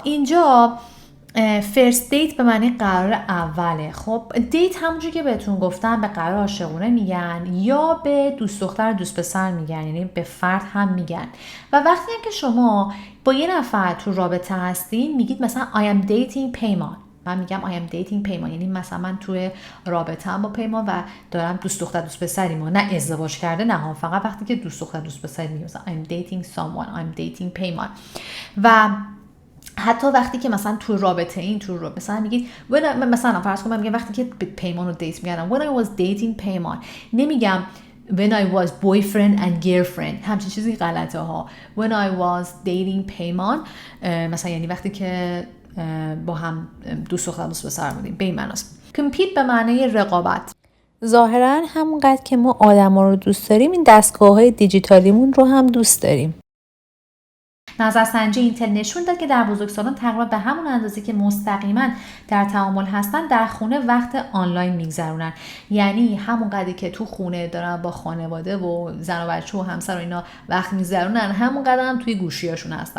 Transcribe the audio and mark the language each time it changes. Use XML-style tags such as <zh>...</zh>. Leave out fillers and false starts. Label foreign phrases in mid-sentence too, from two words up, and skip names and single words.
<fa>بچه‌ها اینجا</fa> <en>first date</en> <fa>به معنی قرار اوله. خب دیت همونجوری که بهتون گفتم به قرار عاشقونه میگن یا به دوست دختر دوست پسر میگن، یعنی به فرد هم میگن. و وقتی هم که شما با یه نفر تو رابطه هستین میگید مثلا</fa> <en>I am dating</en> <fa>پیمان، من میگم</fa> <en>I am dating</en> <fa>پیمان، یعنی مثلا من توی رابطه هم با پیمان و دارم دوست دختر دوست پسریم، نه ازدواج کرده، نه، فقط وقتی که دوست دختر دوست پسر میگم مثلا</fa> <en>I am dating someone، I am dating</en> <fa>پیمان. و حتی وقتی که مثلا تو رابطه این مثلا میگید مثلا فرض کن من میگم وقتی که پیمان رو دیت میگردم</fa> <en>when I was dating</en> <fa>پیمان، نمیگم</fa> <en>when I was boyfriend and girlfriend،</en> <fa>همچین چیزی غلطه ها.</fa> <en>when I was dating</en> <fa>پیمان مثلا یعنی وقتی که با هم دوست دختر دوست پسر بودیم، به این معناست. compete به معنی رقابت. ظاهرا همونقدر که ما آدما رو دوست داریم این دستگاه‌های دیجیتالیمون رو هم دوست داریم. نظرسنجی اینتل نشون داد که در بزرگسالان تقریبا به همون اندازه که مستقیما در تعامل هستن در خونه وقت آنلاین میگذرونن، یعنی همون قدری که تو خونه دارن با خانواده و زن و بچه و همسر و اینا وقت میگذرونن، همون قدر هم توی گوشیاشون هستن.</fa>